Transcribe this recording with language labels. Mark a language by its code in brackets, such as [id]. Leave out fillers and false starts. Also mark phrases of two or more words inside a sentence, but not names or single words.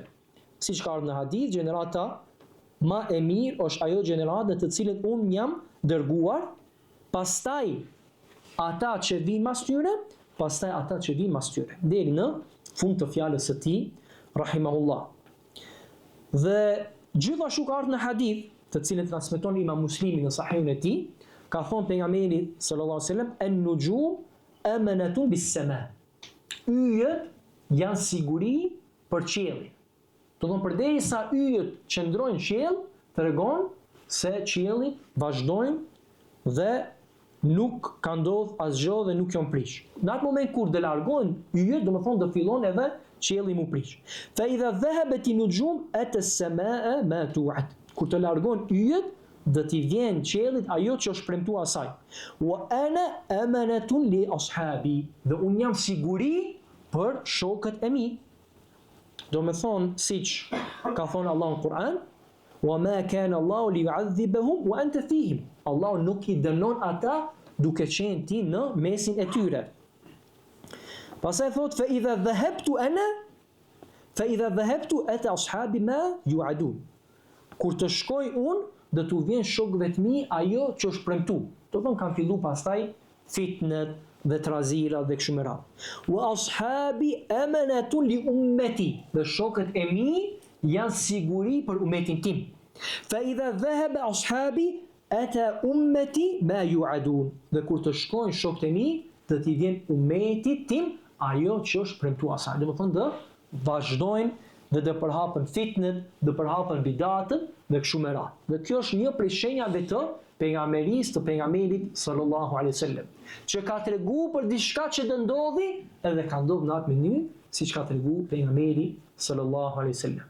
[sq] Siç ka ardhur në hadith, gjenerata më e mirë është ajo gjenerata të cilën unë jam dërguar, pastaj ata që vinë mas tyre, pastaj ata që vinë mas tyre, deri në fund të fjalës së tij, rahimahullah. Dhe gjithashtu ka ardhur në hadith, të cilën transmeton Imam Muslimi në Sahihun e tij, ka thonë pejgamberi [ar] صلى الله عليه وسلم, "النجوم أمنة للسماء." [sq] Yjet janë siguri për qiellin. Do të thonë përderisa yjet qëndrojnë në qiell, tregon se qielli vazhdojnë dhe nuk ka ndodhur asgjë dhe nuk janë prish. Në atë moment kur do largohen yjet, do të thonë do fillon edhe qielli mu prish. [ar] فإذا ذهبت النجوم أتى السماء ما توعد. [sq] Kur të largohen yjet, do t'i vjen qiellit ajo që është premtuar asaj. [ar] وأنا أمنة لأصحابي. [sq] Dhe unë jam siguri për shokët e mi. Do me thonë, siç ka thonë Allah në Kur'an, [ar] وما كان الله ليعذبهم وأنت فيهم. [sq] Allahu nuk i dënon ata duke qenë ti në mesin e tyre. Pastaj thot [ar] فإذا ذهبت أنا فإذا ذهبت أتى أصحابي ما يوعدون. [sq] Kur të shkoj unë, do t'u vjen shokëve të mi ajo që është premtuar. Do thonë kanë filluar pastaj fitnet dhe trazira dhe kështu me radhë. [ar] وأصحابي أمنة لأمتي. [sq] Dhe shokët e mi janë siguri për ummetin tim. [ar] فإذا ذهب أصحابي أتى أمتي ما يوعدون. [sq] Dhe kur të shkojnë shokët e mi, do t'i vjen ummetit tim ajo që është premtuar asaj. Do të thonë do vazhdojnë dhe do përhapen fitnet, do përhapen bidatët dhe kështu me radhë. Dhe kjo është një prej shenjave të pejgamberisë të pejgamberit [ar] صلى الله عليه وسلم, [sq] që ka treguar për diçka që do ndodhi edhe ka ndodhur në atë mënyrë siç ka treguar pejgamberi [ar] صلى الله عليه وسلم.